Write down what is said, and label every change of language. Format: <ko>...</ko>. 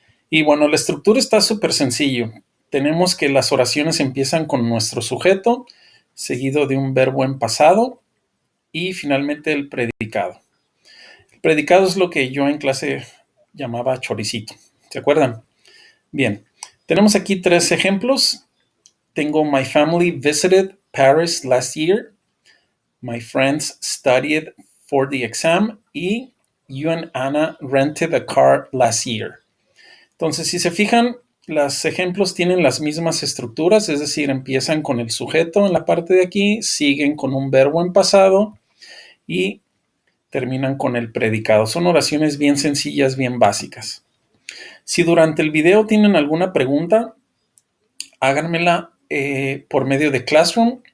<es>Y bueno, la estructura está súper sencillo. Tenemos que las oraciones empiezan con nuestro sujeto, seguido de un verbo en pasado y finalmente el predicado. El predicado es lo que yo en clase llamaba choricito. ¿Se acuerdan? Bien, tenemos aquí tres ejemplos.</es> <en>Tengo my family visited Paris last year. My friends studied for the exam. Y you and Anna rented a car last year.</en> <es>Entonces, si se fijan, los ejemplos tienen las mismas estructuras, es decir, empiezan con el sujeto en la parte de aquí, siguen con un verbo en pasado y terminan con el predicado. Son oraciones bien sencillas, bien básicas. Si durante el video tienen alguna pregunta, háganmela por medio de Classroom.</es>